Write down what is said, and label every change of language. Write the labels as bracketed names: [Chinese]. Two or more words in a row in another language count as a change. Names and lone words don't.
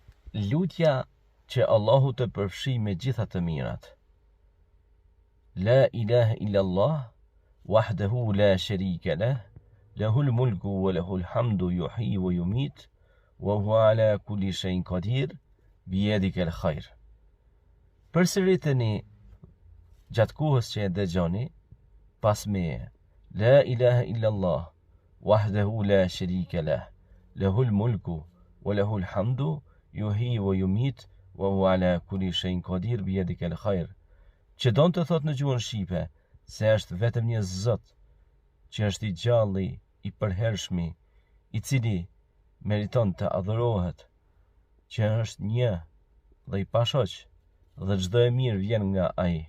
[Albanian] Lutja që Allahu të përfshi me gjitha të mirat. [Arabic] لا إله إلا الله وحده لا شريك له له الملك وله الحمد يحيي ويميت وهو على كل شيء قدير بيدك الخير. [Albanian] Përsëriteni gjatë kohës që e dëgjoni, pas meje. [Arabic] لا إله إلا الله وحده لا شريك له له الملك وله الحمد يحيي ويميت وهو على كل شيء قدير بيدك الخير. [Albanian] Që don të thot në gjuhën shqipe se është vetëm një Zot që është i gjalli, i përhershmi, i cili meriton të adhurohet, që është një dhe i pashoq, dhe çdo e mirë vjen nga ai.